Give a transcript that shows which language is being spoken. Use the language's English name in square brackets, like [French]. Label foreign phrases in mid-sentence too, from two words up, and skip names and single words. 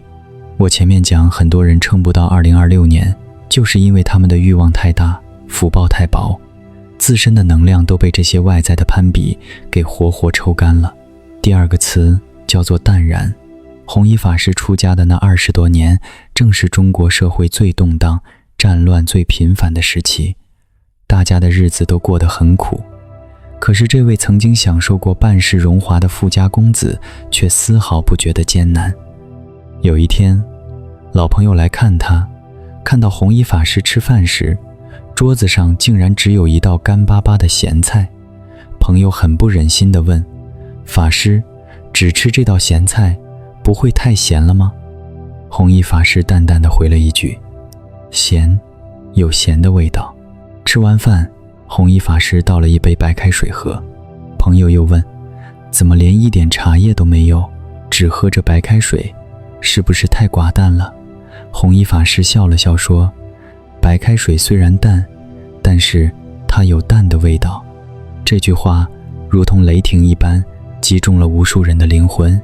[Chinese] 我前面講，很多人撐不到2026年，就是因為他們的慾望太大，福報太薄，自身的能量都被這些外在的攀比給活活抽乾了。第2個詞叫做淡然。弘一法師出家的那20多年，正是中國社会最動盪、戰亂最頻繁的時期，大家的日子都過得很苦。可是這位曾經享受過半世榮華的富家公子，卻絲毫不覺得艱難。有一天，老朋友來看他，看到弘一法師吃飯時，桌子上竟然只有一道乾巴巴的鹹菜。朋友很不忍心地問，法師，只吃這道鹹菜，不會太鹹了嗎？弘一法師淡淡地回了一句，鹹，有鹹的味道。吃完飯，弘一法師倒了一杯白開水喝。朋友又問，怎麼連一點茶葉都沒有，只喝着白開水，是不是太寡淡了？弘一法師笑了笑說，白開水雖然淡，但是它有淡的味道。這句話如同雷霆一般，擊中了無數人的靈魂。